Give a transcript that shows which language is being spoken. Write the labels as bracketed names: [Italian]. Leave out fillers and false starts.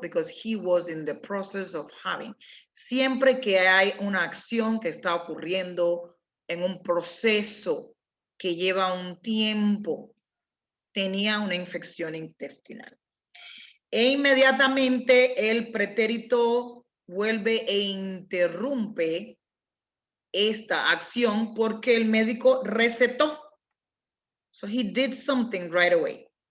[English] Because he was in the process of having. [Spanish] Siempre que hay una acción que está ocurriendo en un proceso que lleva un tiempo, tenía una infección intestinal. E inmediatamente el pretérito vuelve e interrumpe esta acción porque el médico recetó. [English] So he did something right away.